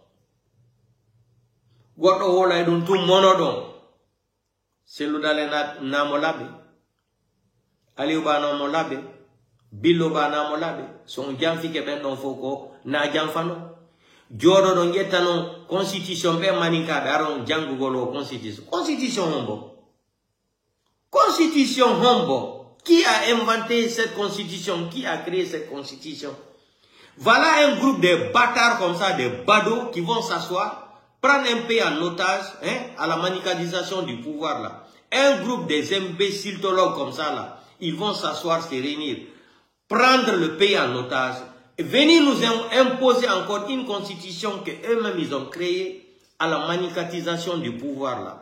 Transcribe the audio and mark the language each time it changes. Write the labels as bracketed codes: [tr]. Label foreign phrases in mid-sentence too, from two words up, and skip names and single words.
[ff] goɗɗo wola e ɗum tum mono ɗon selludale namo labbe Aliou Ba namo labbe Billo Ba namo labbe so on janfike ɓen ɗon fof ko na janfano joɗo ɗon ƴettano constitution ɓe maninkaɓe aron jangugol o constitution hombo [fr] qui a inventé cette constitution, qui a créé cette constitution? Voilà un groupe de bâtards comme ça, des badauds qui vont s'asseoir, prendre un pays en otage, à la manicalisation du pouvoir là. Un groupe des imbécilitologues comme ça là, ils vont s'asseoir, se réunir, prendre le pays en otage, et venir nous imposer encore une constitution que eux-mêmes ils ont créée à la manicalisation du pouvoir là.